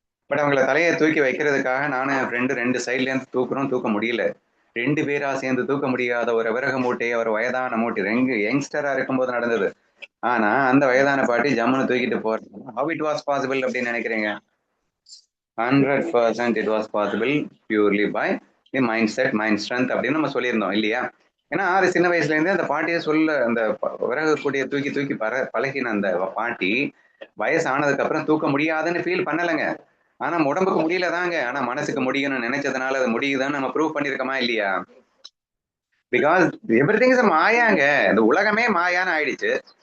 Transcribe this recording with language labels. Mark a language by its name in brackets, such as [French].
[Tamil] But அவங்கள தலையை தூக்கி வைக்கிறதுக்காக நானும் என் ஃப்ரெண்டு 2 சைட்ல இருந்து தூக்குறோம், தூக்க முடியல. 2 பேரா சேர்ந்து தூக்க முடியாத ஒரு விறகு மூட்டையை, ஒரு வயதான மூட்டை, யங்ஸ்டரா இருக்கும்போது நடந்தது. ஆனா அந்த வயதான பாட்டி ஜம்முன்னு தூக்கிட்டு போறது [English] how it was possible [Tamil] அப்படின்னு நினைக்கிறீங்க? [English] 100% it was possible purely by the mindset, mind strength [Tamil] அப்படின்னு நம்ம சொல்லியிருந்தோம் இல்லையா? ஏன்னா அது சின்ன வயசுல இருந்தே அந்த பாட்டியை அந்த விறகு கூட்டிய தூக்கி தூக்கி பழகின அந்த பாட்டி வயசானதுக்கு அப்புறம் தூக்க முடியாதுன்னு ஃபீல் பண்ணலைங்க. ஆனா உடம்புக்கு முடியல தாங்க, ஆனா மனசுக்கு முடியும்னு நினைச்சதுனால அது முடியுதுன்னு நம்ம ப்ரூவ் பண்ணிருக்கோமா இல்லையா? [English] because everything is [Tamil] மாயாங்க. இந்த உலகமே மாயான்னு ஆயிடுச்சு.